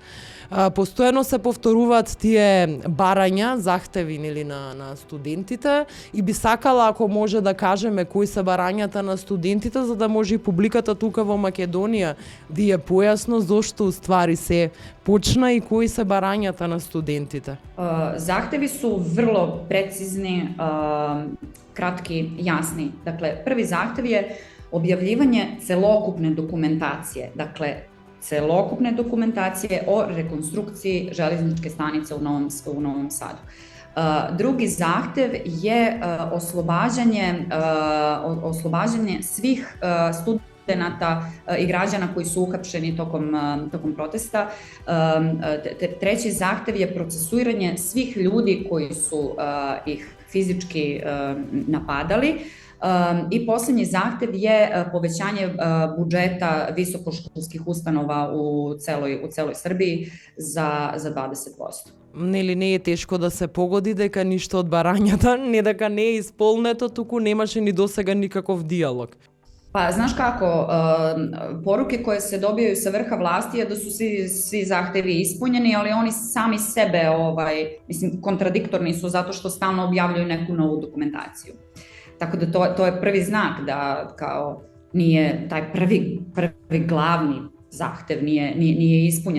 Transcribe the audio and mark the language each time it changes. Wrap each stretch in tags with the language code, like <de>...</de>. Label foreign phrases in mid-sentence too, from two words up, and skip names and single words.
<mk>Постојано се повторуваат тие барања, захтеви на студентите и би сакала ако може да кажеме кои се барањата на студентите за да може и публиката тука во Македонија да е појасно зошто уствари се почна и кои се барањата на студентите.</mk> <sr>Захтеви су врло прецизни, кратки, јасни. Dakle, први захтев je objavljivanje celokupne dokumentacije, dakle celokupne dokumentacije o rekonstrukciji železničke stanice u Novom Sadu. Drugi zahtev je oslobađanje svih studenata i građana koji su uhapšeni tokom protesta. Treći zahtev je procesuiranje svih ljudi koji su ih fizički napadali. I posljednji zahtev je povećanje budžeta visokoškolskih ustanova u celoj Srbiji za 20%.</sr> <mk>Нели не е тешко да се погоди дека ништо од барањата, не дека не е исполнето, туку немаше ни досега никаков диалог.</mk> <sr>Pa, znaš kako, poruke koje se dobijaju sa vrha vlasti je da su svi zahtevi ispunjeni, ali oni sami sebe, mislim, kontradiktorni su zato što stalno objavljuju neku novu dokumentaciju. Tako da to je prvi znak da kao nije taj prvi glavni zahtev nije ispunjen.</sr>